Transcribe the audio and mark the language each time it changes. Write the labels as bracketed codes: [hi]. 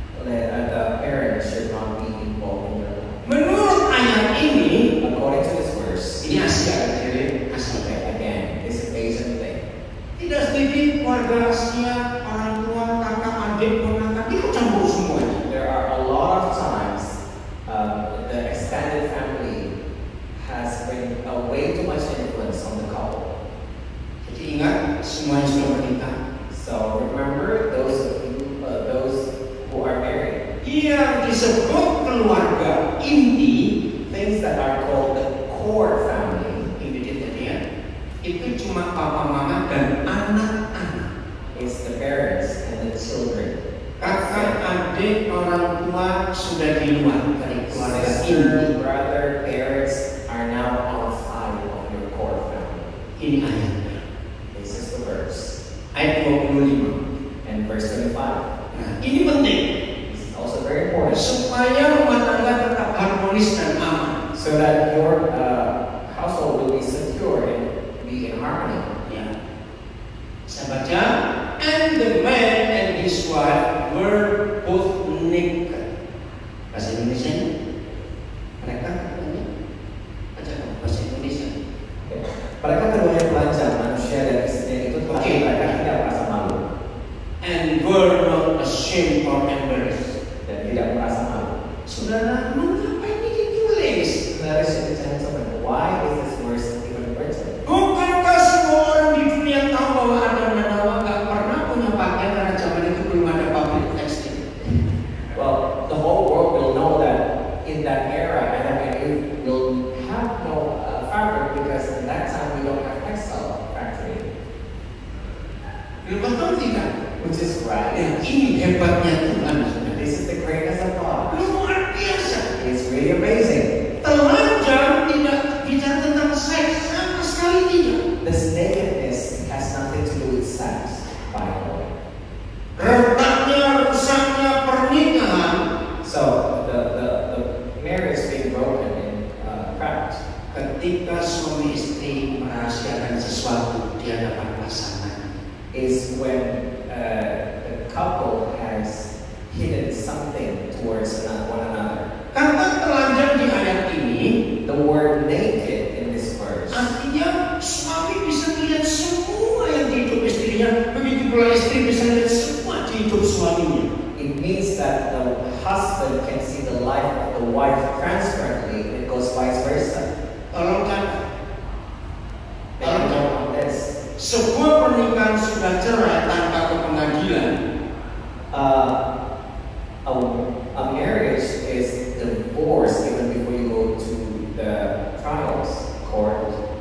[en] The parents should not be involved in their life. [id] Menurut ayat ini, [en] According to this verse, [id] ini Asia jadi Asia. [en] okay, again, this is Asian thing. [id] Tidak sedikit keluarga Asia, orang tua, kakak, adik, ponakan, itu campur semuanya. [en] There are a lot of times the extended family has been way too much influence on the couple. [id] Jadi ingat, semuanya sudah menikah. [en] So remember those who are married. [id] Yang disebut keluarga inti, [en] Things that are called the core family [id] immediate ya, itu cuma papa mama dan anak-anak. [en] is the parents and the children. [id] Kakak, adik, orang tua sudah di luar dari keluarga inti. [en] Sister, brother, parents are now outside of your core family. [id] Ini ayatnya. [en] This is the verse. [id] Ayat 25. [en] And verse 25. [id] Nah, ini penting [en] This is also very important. [id] supaya rumah tangga tetap harmonis dan aman. [en] So that your household will be secure and be in harmony. [id] Ya. Saya baca, [en] and the man and his wife were both naked. [id] Bahasa Indonesia mereka katanya baca bahasa Indonesia. Mereka keduanya telanjang, manusia dan istrinya itu telah Oke. mereka tidak merasa malu [en] And were not ashamed or embarrassed. [id] dan tidak merasa malu. Saudara, mengapa ini ditulis? [en] Saudara, why is this verse even written? [id] Bukankah semua orang di dunia tahu bahwa Adam dan Hawa gak pernah punya pakaian karena zaman itu belum ada [en] public textile? Well, the whole world will know that in that era, Adam and Eve will have no fabric because at that time we don't have textile factory, [id] Belum betul tidak? [en] which is right. [id] Dan ini hebatnya Tuhan, saudara. [en] This is the greatness of God. [id] Luar biasa. [en] It's really amazing. [id] Telanjang tidak bicara tentang seks sama sekali tidak. [en] This nakedness has nothing to do with sex, by the way. [id] Retaknya, rusaknya pernikahan [en] So the marriage being broken and cracked [id] ketika suami istri merahasiakan sesuatu di hadapan pasangan. [en] is when the couple has hidden something towards one another. [id] Kata telanjang di ayat ini [en] The word naked in this verse [id] artinya suami bisa melihat semua yang di hidup istrinya, begitu pula istri bisa melihat semua di hidup suaminya. [en] it means that the husband can see the life of the wife transparently, and it goes vice versa. [id] Tolong kan, [en] Make a note on this. [id] sebuah pernikahan sudah cerai tanpa ke pengadilan, [en] A marriage is divorce even before you go to the trials court.